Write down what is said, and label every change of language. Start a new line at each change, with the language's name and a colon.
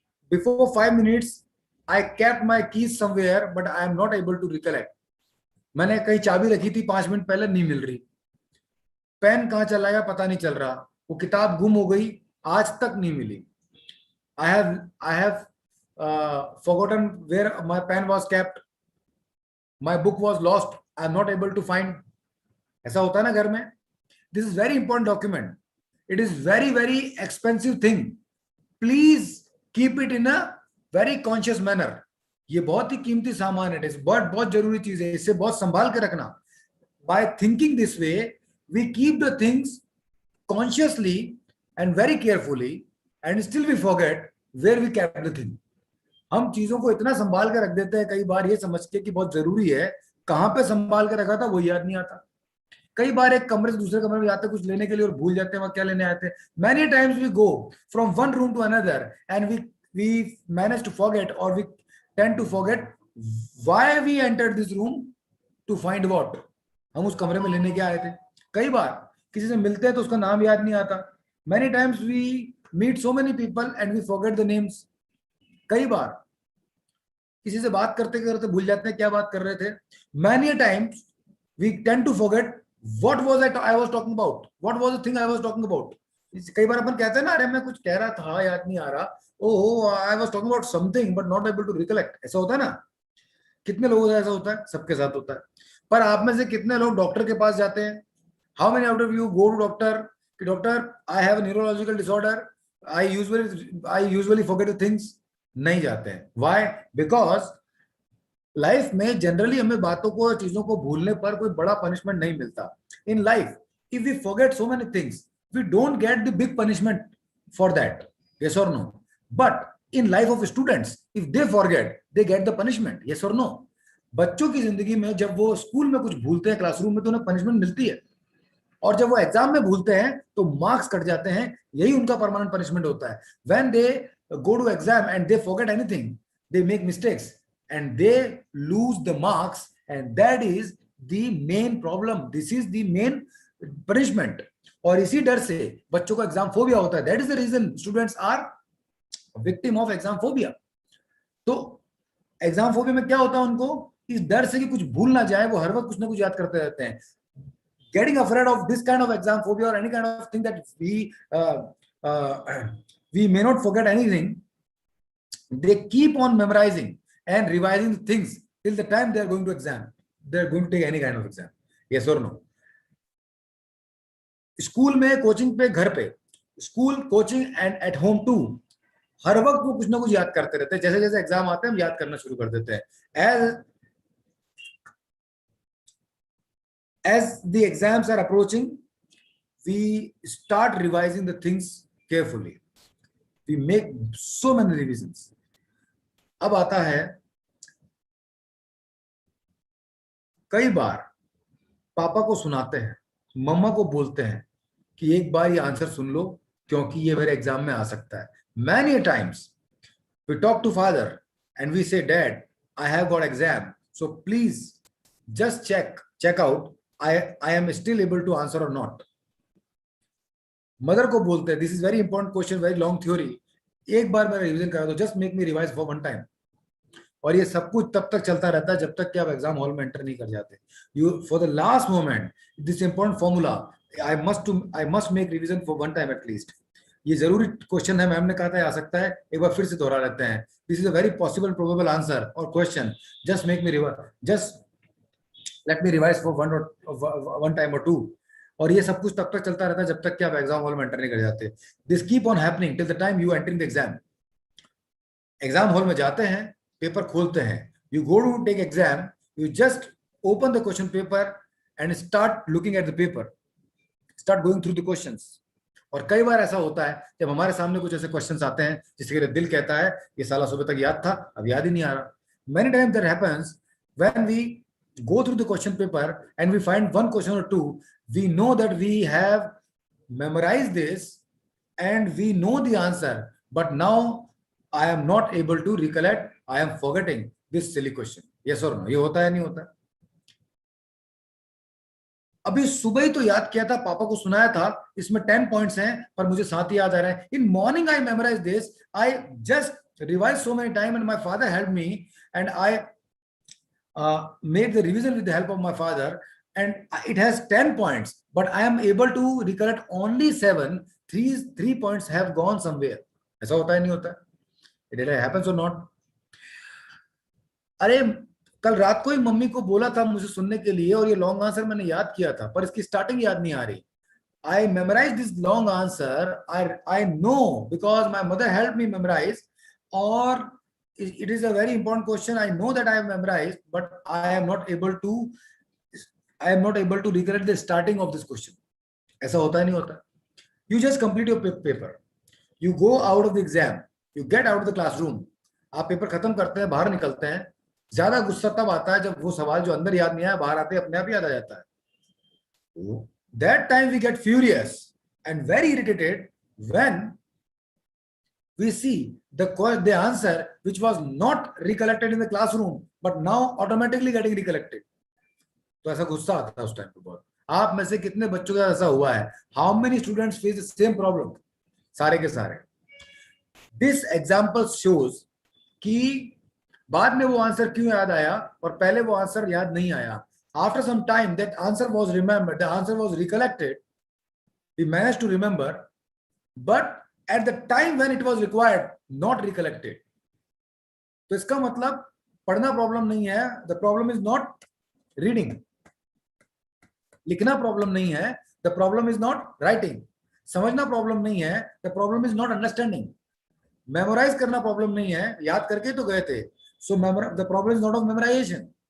English: Before 5 minutes I kept my keys somewhere, but I am not able to recollect.
Hindi: मैंने कहीं चाबी रखी थी 5 मिनट पहले, नहीं मिल रही. पेन कहाँ चला गया पता नहीं चल रहा. वो किताब गुम हो गई, आज तक नहीं मिली.
English: I have forgotten where my pen was kept. My book was lost. I am not able to find.
Hindi: ऐसा होता है ना घर में.
English: This is very important document. It is very very expensive thing. Please keep it in a very conscious manner.
Hindi: ये बहुत ही कीमती सामान है. बहुत जरूरी चीज है. इसे बहुत संभाल के रखना.
English: By thinking this way, we keep the things consciously and very carefully, and still we forget where we kept the thing.
Hindi: हम चीजों को इतना संभाल के रख देते हैं कई बार ये समझ के कि बहुत जरूरी है, कहां पे संभाल के रखा था वो याद नहीं आता. कई बार एक कमरे से दूसरे कमरे में जाते कुछ लेने के लिए और भूल जाते हैं वहां क्या लेने आए थे.
English: Many times we go from one room to another and we manage to forget, or we tend to forget why we entered this room to find what.
Hindi: हम उस कमरे में लेने क्या आए थे. कई बार किसी से मिलते हैं तो उसका नाम याद नहीं आता.
English: Many times we meet so many people and we forget the names.
Hindi: कई बार किसी से बात करते करते भूल जाते हैं क्या बात कर रहे थे.
English: Many a times we tend to forget what was I was talking about, what was the thing I was talking about.
Hindi: कई बार अपन कहते हैं ना, अरे मैं कुछ कह रहा था याद नहीं आ रहा,
English: Oh I was talking about something but not able to recollect.
Hindi: ऐसा होता है ना, कितने लोगों का ऐसा होता है, सबके साथ होता है. पर आप में से कितने लोग डॉक्टर के पास जाते हैं?
English: How many out of you go to doctor कि doctor I have a neurological disorder, I usually forget things?
Hindi: नहीं जाते हैं.
English: Why?
Hindi: बिकॉज लाइफ में जनरली हमें बातों को, चीजों को भूलने पर कोई बड़ा पनिशमेंट नहीं मिलता.
English: In life if we forget so many things we don't get the big punishment for that. Yes और no? But in life of students if they forget they get the punishment. Yes और no?
Hindi: बच्चों की जिंदगी में जब वो school में कुछ भूलते हैं, क्लासरूम में, तो उन्हें पनिशमेंट मिलती है. और जब वो एग्जाम में भूलते हैं तो मार्क्स कट जाते हैं. यही उनका परमानेंट पनिशमेंट होता है.
English: When they go to exam and they forget anything, they make mistakes and they lose the marks, and that is the main problem. This is the main punishment.
Hindi: और इसी डर से बच्चों को एग्जाम फोबिया होता है.
English: that is the reason students are victim of exam phobia.
Hindi: तो exam phobia में क्या होता है, उनको इस डर से कि कुछ भूल ना जाए, वो हर वक्त कुछ ना कुछ याद करते रहते हैं.
English: getting afraid of this kind of exam phobia or any kind of thing that we may not forget anything, they keep on memorizing and revising the things till the time they are going to exam, they are going to take any kind of exam. Yes or no?
Hindi: School में, coaching पे, घर पे, school, coaching
English: and at home too,
Hindi: हर वक्त वो कुछ ना कुछ याद करते रहते हैं. जैसे जैसे एग्जाम आते हैं हम याद करना शुरू कर देते हैं.
English: as the exams are approaching, we start revising the things carefully. We make so many revisions.
Hindi: अब आता है, कई बार पापा को सुनाते हैं, मम्मा को बोलते हैं कि एक बार ये आंसर सुन लो क्योंकि ये मेरे एग्जाम में आ सकता है.
English: Many times we talk to father and we say, Dad, I have got exam, so please just check out I am still able to answer or not.
Hindi: Mother को बोलते हैं,
English: this is very important question, very long theory,
Hindi: एक बार मेरा revision करा दो,
English: Just make me revise for one time.
Hindi: और ये सब कुछ तब तक चलता रहता है जब तक कि आप एग्जाम हॉल में एंटर नहीं कर जाते.
English: You for the last moment this important formula, I must make revision for one time at least.
Hindi: ये जरूरी क्वेश्चन है, मैम ने कहा था आ सकता है, एक बार फिर से दोहरा लेते हैं.
English: This is a very possible probable answer और question, just make me revise, just let me revise for one time और two.
Hindi: और ये सब कुछ तब तक चलता रहता है जब तक कि आप एग्जाम हॉल में एंटर नहीं कर जाते.
English: This keep on happening till the time you entering the exam.
Hindi: Exam hall में जाते हैं, पेपर खोलते हैं,
English: You go to take exam, you just open the question paper and start looking at the paper, start going through the questions.
Hindi: और कई बार ऐसा होता है जब हमारे सामने कुछ ऐसे क्वेश्चंस आते हैं जिसके लिए दिल कहता है ये साला सुबह तक याद था, अब याद ही नहीं आ रहा.
English: Many times that happens when we go through the question paper and we find one question or two, we know that we have memorized this and we know the answer, but now I am not able to recollect, I am forgetting this silly question. Yes or no?
Hindi: ये होता है नहीं होता? अभी सुबह ही तो याद किया था, पापा को सुनाया था, इसमें 10 पॉइंट्स हैं पर मुझे साथ ही याद आ रहा है.
English: In morning I memorize this, I just revise so many time and my father help me and I made the revision with the help of my father and it has 10 points but I am able to recollect only 7. Three points have gone somewhere.
Hindi: ऐसा होता है नहीं होता?
English: It happens or not?
Hindi: अरे कल रात को ही mummy को बोला था मुझे सुनने के लिए और ये लॉन्ग आंसर मैंने याद किया था पर इसकी स्टार्टिंग याद नहीं आ रही.
English: I memorized this long answer. I know because my mother helped me memorize, or it is a very important question. I know that I have memorized, but I am not able to recollect the starting of this question.
Hindi: ऐसा होता है नहीं होता?
English: You just complete your paper. You go out of the exam. You get out of the classroom.
Hindi: आप paper खत्म करते हैं, बाहर निकलते हैं. ज्यादा गुस्सा तब आता है जब वो सवाल जो अंदर याद नहीं आया बाहर आते अपने आप याद आ जाता है.
English: That time we get furious and very irritated when we see the answer which was not recollected in the classroom but now automatically getting recollected.
Hindi: तो ऐसा गुस्सा आता है उस टाइम पे बहुत. आप में से कितने बच्चों का ऐसा हुआ है?
English: How many students face the same problem?
Hindi: सारे के सारे.
English: This example shows
Hindi: कि बाद में वो आंसर क्यों याद आया और पहले वो आंसर याद नहीं आया.
English: After some time that answer was remembered, the answer was recollected, we managed to remember, but at the time when it was required, not recollected.
Hindi: तो इसका मतलब पढ़ना प्रॉब्लम नहीं है.
English: The problem is not reading.
Hindi: लिखना problem नहीं है.
English: The problem is not writing.
Hindi: समझना प्रॉब्लम नहीं है.
English: The problem is not understanding.
Hindi: Memorise करना प्रॉब्लम नहीं है. याद करके तो गए थे.
English: So the problem is not of memorization.